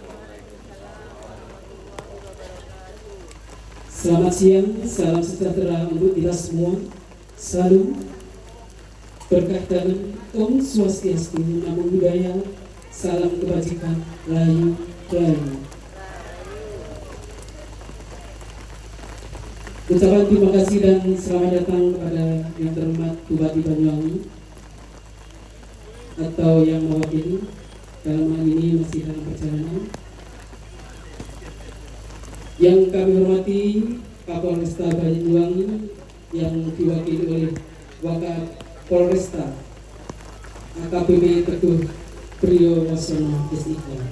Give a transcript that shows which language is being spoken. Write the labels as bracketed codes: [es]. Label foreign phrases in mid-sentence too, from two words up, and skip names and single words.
[id] Selamat siang, salam sejahtera untuk kita semua. Selalu berkah dan Om Swastiastu, [pi] Namo Buddhaya, [id] salam kebajikan, rahayu, rahayu. Ucapan terima kasih dan selamat datang kepada yang terhormat Bupati Banyuwangi atau yang mewakili, dalam hal ini masih dalam perjalanan, yang kami hormati Kapolresta Banyuwangi yang diwakili oleh Wakapolresta AKBP Teguh Priyowosono SIK,